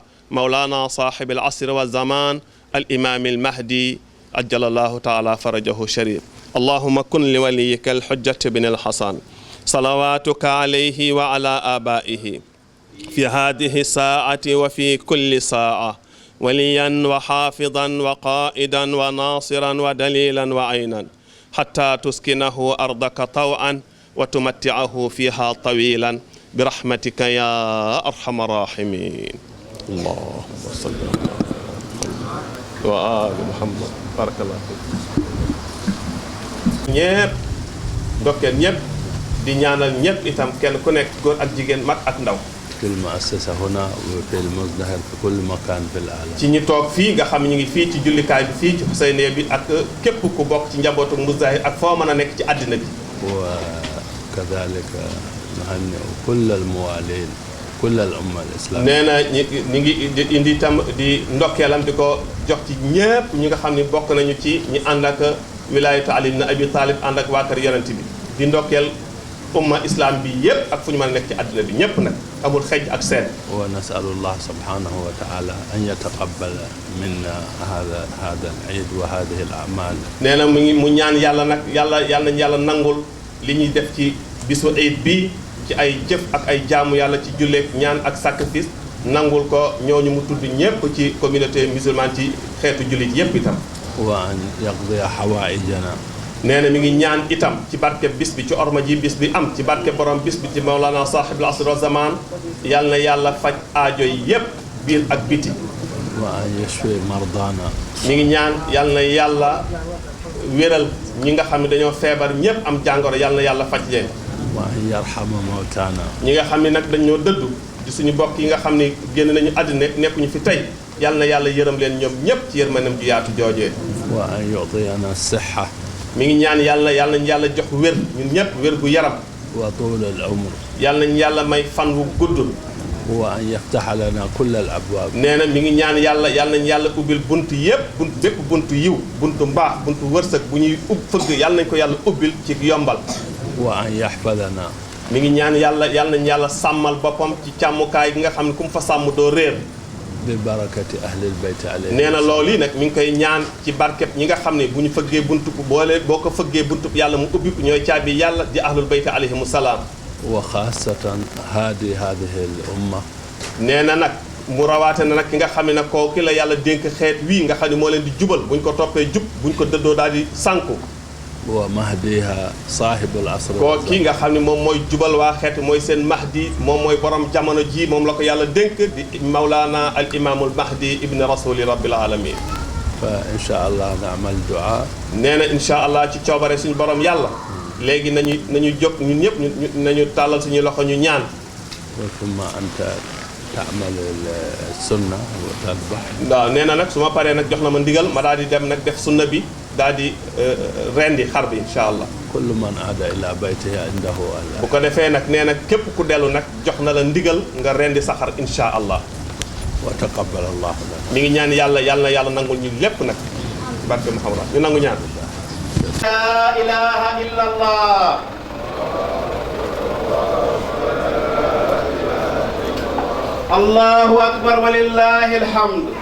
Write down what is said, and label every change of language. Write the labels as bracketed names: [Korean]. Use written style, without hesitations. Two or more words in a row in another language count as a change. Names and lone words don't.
[Arabic] مولانا صاحب العصر والزمان الإمام المهدي عجل الله تعالى فرجه الشريف اللهم كن لوليك الحجة بن الحسن صلواتك عليه وعلى آبائه في هذه الساعة وفي كل ساعة وليا وحافظا وقائدا وناصرا ودليلا وعينا حتى تسكنه أرضك طوعا وتمتعه فيها طويلا برحمتك يا أرحم الراحمين. اللهم صل على محمد وآل محمد. بارك الله فيك. [Wolof] ñépp ndokkeel ñépp di ñaanal ñépp itam kenn ku nekk góor ak jigéen mag ak ndaw. [Arabic] في المؤسسة هنا وفي المزدهر في كل مكان في العالم. [Wolof] ci ñi toog fii nga xam ñu ngi fii ci jullikaay bi fii ci Huseyniya bi ak képp ku bokk ci njabootu Muzdahir ak foo mën a nekk ci àddina bi. [Arabic] وكذلك نهنئ كل الموالين كل الأمة الإسلامية. [Wolof] nee na ñi ngi indi itam di ndokkeelam di ko jox ci ñépp ñi nga xam ne bokk nañu ci ñi ànd ak wilaayatu Ali ibn Abi Talib ànd ak waa kër yonent bi di ndokkeel umma islam bi yépp ak fu ñu mën a nekk ci àddina bi ñépp nag amul xej ak seen. [Arabic] ونسأل الله سبحانه وتعالى أن يتقبل منا هذا العيد وهذه الأعمال. [Wolof] nee na mu ñaan yàlla nag yàlla nañu yàlla nangul li ñuy def ci bisu Eid bi ci ay jëf ak ay jaamu yàlla ci julleek ñaan ak sacrifice nangul ko ñooñu mu tudd ñépp ci [French] communauté musulmane [Wolof] ci xeetu jullit yépp itam. [Arabic] وأن يقضي حوائجنا. [Wolof] nee na mi ngi ñaan itam ci barke bis bi ci orma ji bis bi am ci barke borom bis bi ci [Arabic] مولانا صاحب العصر والزمان [Wolof] yal na yàlla faj aajo yi yépp biir ak biti. [Arabic] وأن يشفي مرضانا. [Wolof] mi ngi ñaan yal na yàlla wéral ñi nga xam ne dañoo feebar ñépp am jàngoro yal na yàlla faj leen. [Arabic] وأن يرحم موتانا. [Wolof] ñi nga xam ne nag dañoo dëddu ci suñu bokk yi nga xam ne génn nañu àddina nekkuñu fi tey yal na yàlla yërëm leen ñoom ñépp ci yërmanam ju yaatu joojee. [Arabic] وأن يعطينا الصحة. [Wolof] mi ngi ñaan yàlla nañu yàlla jox wér ñun ñépp wér gu yaram. [Arabic] وطول العمر. [Wolof] yàlla nañu yàlla may fan wu gudd. [Arabic] وأن يفتح لنا كل الأبواب. [Wolof] nee na mi ngi ñaan yàlla nañu yàlla ubbil bunt yépp bépp buntu yiw buntu mbaax buntu wërsëg bu ñuy fëgg yàlla nañu ko yàlla ubbil ci yombal. [Arabic] وأن يحفظنا. [Wolof] mi ngi ñaan yàlla nañu yàlla sàmmal boppam ci càmmukaay gi nga xam ne ku mu fa sàmm doo réer. [Arabic] ببركة أهل البيت عليه. [Wolof] nee na loolu yi nag mi ngi koy ñaan ci barkeb ñi nga xam ne bu ñu fëggee buntu boo ko fëggee buntu yàlla mu ubbi ko ñooy caabi yàlla di [Arabic] أهل البيت عليهم السلام. وخاصة هذه الأمة. [Wolof] nee na nag mu rawaate na nag ki nga xam ne nag kooku la yàlla dénk xeet wii nga xam ne moo leen di jubal buñ ko toppee jub buñ ko dëddoo daal di sànku. [Arabic] ومهديها صاحب العصر. [Wolof] koo kii nga xam ne moom mooy jubal waa xeet mooy seen mahdi moom mooy borom jamono ji moom la ko yàlla dénk di [Arabic] مولانا الإمام المهدي ابن رسول رب العالمين. فإن شاء الله نعمل دعاء. [Wolof] nee na [Arabic] إن شاء الله [Wolof] ci coobare suñu borom yàlla. léegi nañu jóg ñun ñëpp nañu tàllal suñu loxo ñu ñaan. [Arabic] ثم أنت تعمل السنة وتذبح. [Wolof] waaw nee na nag su ma paree nag jox na ma ndigal ma daal di dem nag def sunna bi daal di rendi xar bi [Arabic] إن شاء الله. كل من عاد إلى بيته عنده [Wolof] bu ko defee nag nee na képp ku dellu nag jox na la ndigal nga rendi sa xar [Arabic] إن شاء الله. وتقبل الله لنا. [Wolof] mi ngi ñaan yàlla na nangul ñu lépp nag barke Muhammad ñu nangu ñaan. [Arabic] لا إله إلا الله. الله أكبر ولله الحمد.